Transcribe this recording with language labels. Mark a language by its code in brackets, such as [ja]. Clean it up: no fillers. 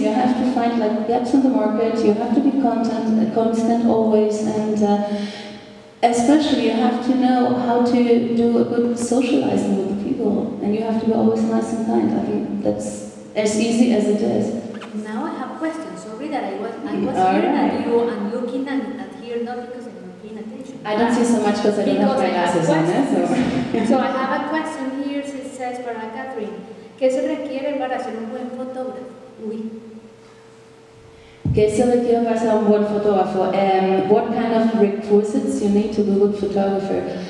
[en] You have to find like gaps in the market. You have to be constant always, and especially you have to know how to do a good socializing with the people, and you have to be always nice and kind. I think that's as easy as it is. Now I have questions. Sorry that I was hearing at you and looking at here, not because I'm not paying attention. I don't see so much because I don't have my glasses on there. So I have a question here. It says [es] para Katherin, ¿qué se requiere para ser un buen fotógrafo? ¿Qué se requiere para ser un buen fotógrafo? [en] What kind of requisites you need to be a good photographer?